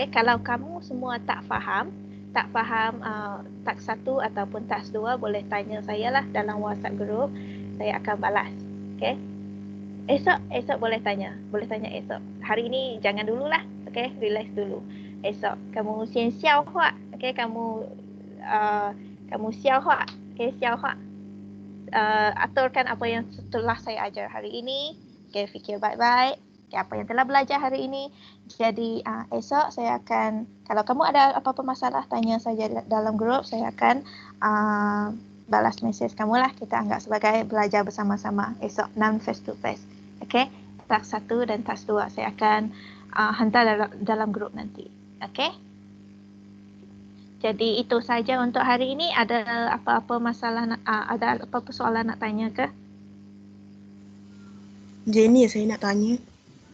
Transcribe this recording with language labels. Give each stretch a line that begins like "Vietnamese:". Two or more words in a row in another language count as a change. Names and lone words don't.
Malay: Kalau kamu semua tak faham teks 1 ataupun teks 2 boleh tanya saya lah dalam WhatsApp group. Saya akan balas. Okay. Esok boleh tanya esok. Hari ini jangan dululah. Okay, relax dulu. Esok kamu
Chinese: 先消化.
Malay: Okay, kamu 消化. Okay, 消化. Aturkan apa yang telah saya ajar hari ini. Okay, fikir baik-baik. Okay, apa yang telah belajar hari ini. Jadi esok saya akan, kalau kamu ada apa-apa masalah tanya saja dalam grup. Saya akan balas mesej kamu lah. Kita anggap sebagai belajar bersama-sama esok,
English: non face to face.
Malay: Okay, task 1 dan task 2 saya akan hantar dalam grup nanti. Okay. Jadi itu saja untuk hari ini. Ada apa-apa masalah, ada apa-apa soalan nak tanya ke? Jenny saya nak tanya.